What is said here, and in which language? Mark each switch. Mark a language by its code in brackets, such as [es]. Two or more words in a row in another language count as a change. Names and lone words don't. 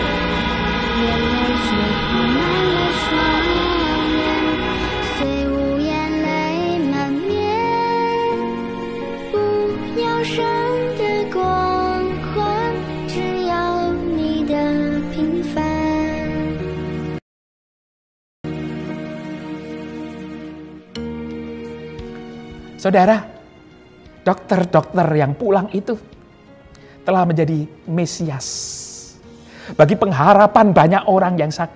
[zh] 眼泪水铺满了双眼，虽无言泪满面，不要神的光环，只要你的平凡。 [id] Saudara, dokter-dokter yang pulang itu telah menjadi Mesias. Bagi pengharapan banyak orang yang sakit.